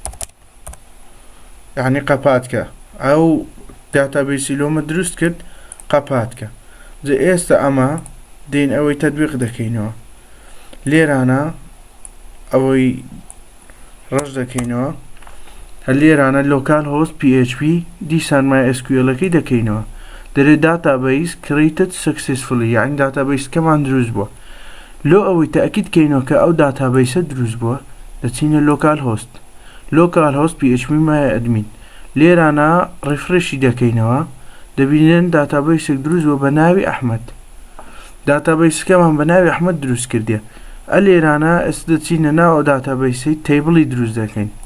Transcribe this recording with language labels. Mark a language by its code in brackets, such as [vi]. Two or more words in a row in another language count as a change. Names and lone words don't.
[ckb] یعنی قەپاتکە ئەو داتابیسی لۆمە دروست کرد قەپاتکە جە ئێستا ئەمە دێن ئەوەی تەطبیق دەکەینەوە لێرانە ئەوەی ڕەش دەکەینەوە هەر لێرانە [en] local host [ckb] PHP دیسان MySQL-ەکەی دەکەینەوە دەرێت [en] database created successfully [ckb] یعنی داتابیسکەمان دروست بووە لۆ ئەوەی تەئەکید کەینەوە کە ئەو داتابیسە دروست بووە دەچینە [en] local host [ckb] PHP MyAdmin لێرانە ڕیفرشی دەکەینەوە دەبینێن داتابیسێک دروست بووە بە ناوی ئەحمەد داتابیسەکەمان بە ناوی ئەحمەد دروست کردیە ئەلێرانە ئێستا دەچینە ناو ئەو داتابیسەی تەیبڵی دروست دەکەین